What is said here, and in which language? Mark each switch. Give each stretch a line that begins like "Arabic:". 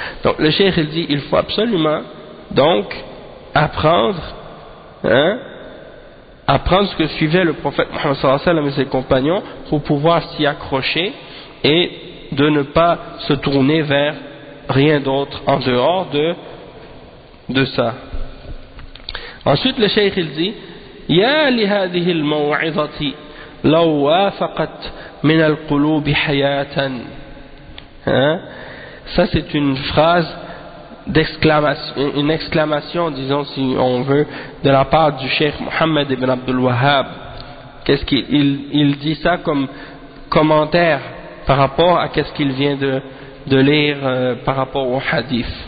French: Donc le cheikh il dit, il faut absolument donc apprendre ce que suivait le prophète Mohammed sallallahu alayhi wa sallam et ses compagnons pour pouvoir s'y accrocher et de ne pas se tourner vers rien d'autre en dehors de ça. Ensuite le cheikh il dit
Arabic: يا لهذه الموعظة لو وافقت من القلوب حياة.
French: Ça c'est une phrase d'exclamation, une exclamation, disons si on veut, de la part du cheikh Mohammed ibn Abdul Wahhab. Qu'est-ce qu'il il dit ça comme commentaire par rapport à qu'est-ce qu'il vient de lire par rapport au hadith.